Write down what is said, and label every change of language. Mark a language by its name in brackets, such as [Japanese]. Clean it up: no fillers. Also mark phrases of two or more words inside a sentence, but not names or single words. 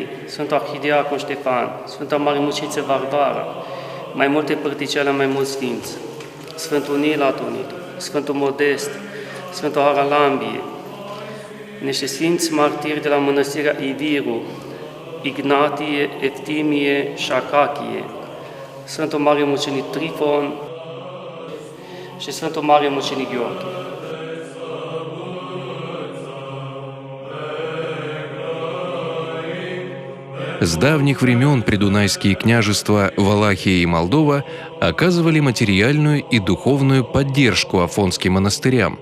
[Romanian] Sfântul Arhidiacon Ștefan, Sfântul Mare Muciță Vardara, mai multe părticele, mai mulți sfinți, Sfântul Nil Atonit, Sfântul Modest, Sfântul Haralambie, niște sfinți martiri de la mănăstirea Iviru, Ignatie, Eftimie și Acachie, Sfântul Mare Mucenic Trifon și Sfântul Mare Mucenic Gheorghe. [Russian] С давних времен придунайские княжества Валахия и Молдова оказывали материальную и духовную поддержку афонским монастырям.